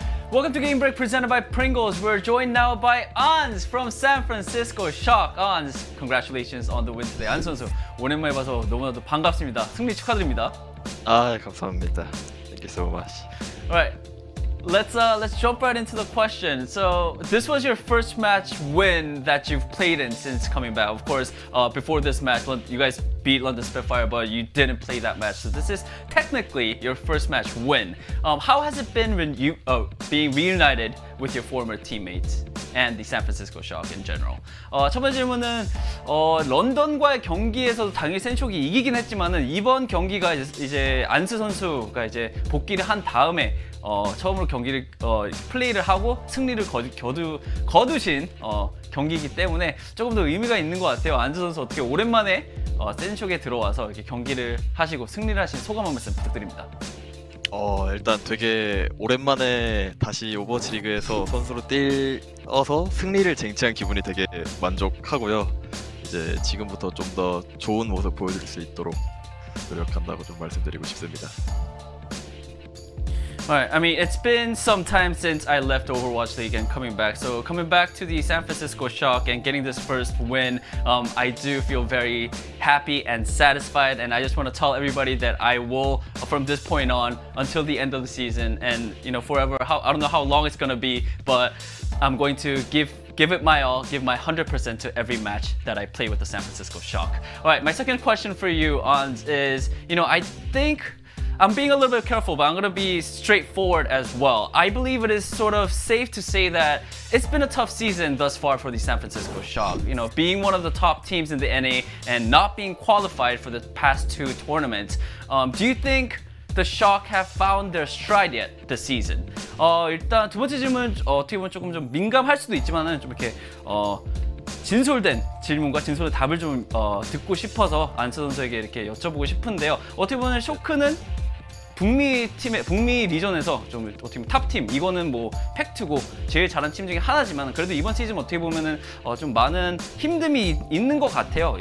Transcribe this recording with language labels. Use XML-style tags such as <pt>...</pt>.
<en>Welcome to Game Break presented by Pringles. We're joined now by Ans from San Francisco Shock. Ans, congratulations on the win today.</en> <ko>Ans 선수, 오랜만에 봐서 너무나도 반갑습니다. 승리 축하드립니다. 아, 감사합니다.</ko> <en>Thank you so much. All right, let's jump right into the question. So this was your first match win that you've played in since coming back. Of course, before this match, you guys beat London Spitfire, but you didn't play that match. So this is technically your first match win. How has it been when you being reunited with your former teammates and the San Francisco Shock in general?</en> <ko>첫 번째 질문은 런던과의 경기에서도 당연히 센쇼이 이기긴 했지만은 이번 경기가 이제 안스 선수가 이제 복귀를 한 다음에 처음으로 경기를 플레이를 하고 승리를 거두신 경기이기 때문에 조금 더 의미가 있는 것 같아요. 안스 선수 어떻게 오랜만에 센쇼에 들어와서 이렇게 경기를 하시고 승리를 하신 소감 한 말씀 부탁드립니다. 일단 되게 오랜만에 다시 오버워치 리그에서 선수로 뛰어서 승리를 쟁취한 기분이 되게 만족하고요. 이제 지금부터 좀 더 좋은 모습 보여줄 수 있도록 노력한다고 좀 말씀드리고 싶습니다.</ko> <en>Alright, I mean, it's been some time since I left Overwatch League and coming back. So coming back to the San Francisco Shock and getting this first win, I do feel very happy and satisfied. And I just want to tell everybody that I will, from this point on, until the end of the season, and forever. I don't know how long it's gonna be, but I'm going to give it my all, give my 100% to every match that I play with the San Francisco Shock. Alright, my second question for you, Ans, is, I think I'm being a little bit careful, but I'm going to be straightforward as well. I believe it is sort of safe to say that it's been a tough season thus far for the San Francisco Shock. Being one of the top teams in the NA and not being qualified for the past two tournaments. Do you think the Shock have found their stride yet this season?</en> <ko>일단 두 번째 질문 어떻게 보면 조금 좀 민감할 수도 있지만은 좀 이렇게 진솔된 질문과 진솔된 답을 좀 듣고 싶어서 안스 선수에게 이렇게 여쭤보고 싶은데요. 어떻게 보면 쇼크는 북미 리전에서 좀 어떻게 보면 탑팀, 이거는 뭐 팩트고 제일 잘한 팀 중에 하나지만 그래도 이번 시즌 어떻게 보면은 좀 많은 힘듦이 있는 것 같아요.</ko>